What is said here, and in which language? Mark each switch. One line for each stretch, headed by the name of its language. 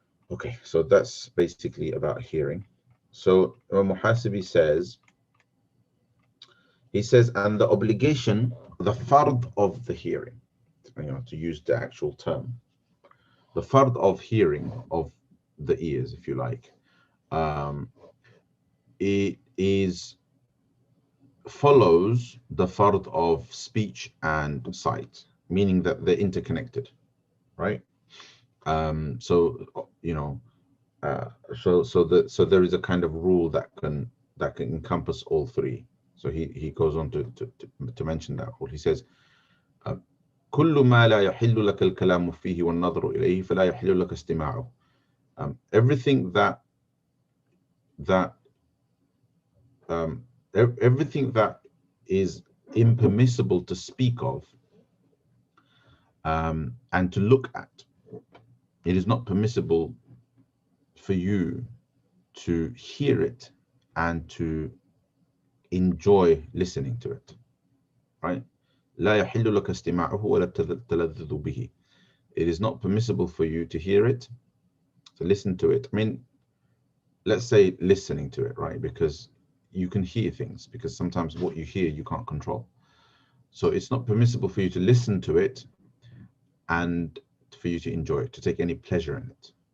English: Okay, so that's basically about hearing. So Muhasibi says, he says, and the obligation, the fard of the hearing, you know, to use the actual term, the fard of hearing, of the ears, if you like, it follows the fard of speech and sight, meaning that they're interconnected, right? So you know, so there is a kind of rule that can encompass all three. So he goes on to mention that rule. He says,
Arabic: كل ما لا يحل لك الكلام فيه والنظر إليه فلا يحل لك استماعه.
English: Everything that everything that is impermissible to speak of and to look at. It is not permissible for you to hear it and to enjoy listening to it, right?
Arabic: لا يحل لك استماعه ولا التلذذ به.
English: It is not permissible for you to hear it, to listen to it. I mean, let's say listening to it, right? Because you can hear things, because sometimes what you hear you can't control. So it's not permissible for you to listen to it and for you to enjoy it, to take any pleasure in it.